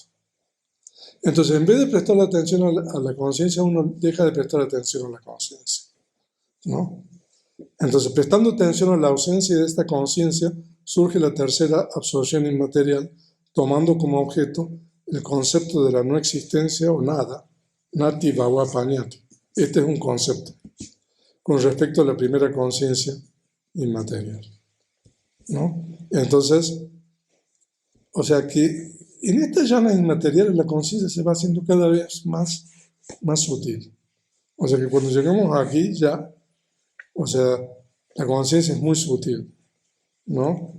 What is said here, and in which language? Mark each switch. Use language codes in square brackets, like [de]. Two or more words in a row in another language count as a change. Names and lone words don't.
[es] Entonces, en vez de prestar atención a la conciencia, uno deja de prestar atención a la conciencia, ¿no? Entonces, prestando atención a la ausencia de esta conciencia, surge la tercera absorción inmaterial, tomando como objeto el concepto de la no existencia o nada, [pi] nati bhava pañati. [es] Este es un concepto con respecto a la primera conciencia inmaterial, ¿no? Entonces, o sea que en estas llanas inmateriales la conciencia se va haciendo cada vez más sutil. O sea que cuando llegamos aquí ya, o sea, la conciencia es muy sutil, ¿no?